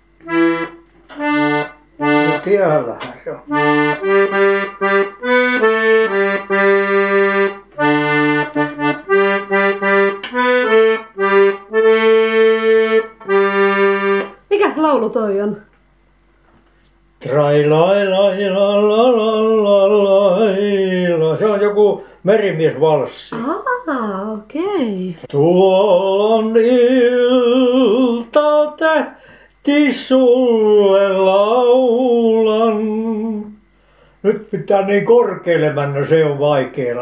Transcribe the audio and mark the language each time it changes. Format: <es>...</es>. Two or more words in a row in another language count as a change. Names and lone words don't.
<fi>No tiellähän se on. Mikäs laulu toi on? Trai lai lai la la la la. Se on joku merimiesvalssi. Okei. Tuolla on ilta tähti sulle laulan. Nyt pitää niin korkealle mennä, se on vaikeaa.</fi>